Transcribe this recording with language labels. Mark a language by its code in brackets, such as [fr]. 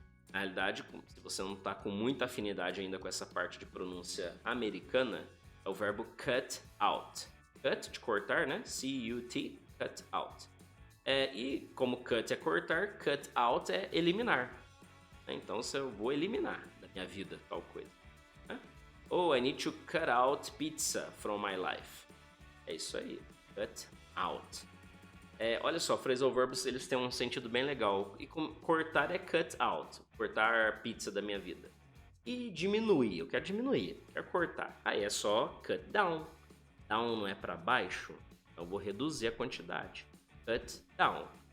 [pt] Na realidade, se você não está com muita afinidade ainda com essa parte de pronúncia americana, é o verbo cut out. Cut, de cortar, né? C-U-T, cut out. E como cut é cortar, cut out é eliminar. Então, eu vou eliminar da minha vida tal coisa. Né? [en] Oh, I need to cut out pizza from my life. [pt] É isso aí, cut out. Olha só, phrasal verbs eles têm um sentido bem legal. E cortar é cut out, cortar pizza da minha vida. E diminuir, eu quero diminuir, quero cortar. Aí é só cut down. Down não é para baixo, então eu vou reduzir a quantidade. Cut down.